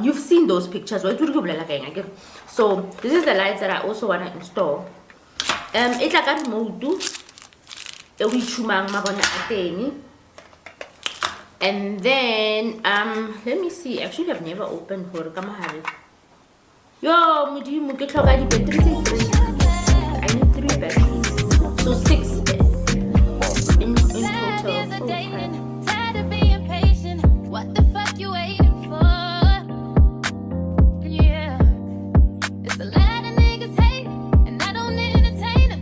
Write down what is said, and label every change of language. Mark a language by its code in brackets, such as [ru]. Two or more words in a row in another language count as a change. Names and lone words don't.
[en] You've seen those pictures, right? So this is the lights that I also want to install. It's like a remote, and then let me see. Actually, I've never opened for [tn] yo mudimu ke tlhoka di batteries tse 3. [en] I need 3 batteries, so 6 in total. Tired of being patient. What the fuck you waiting for? Yeah, it's a lot of niggas hate, and I don't entertain them.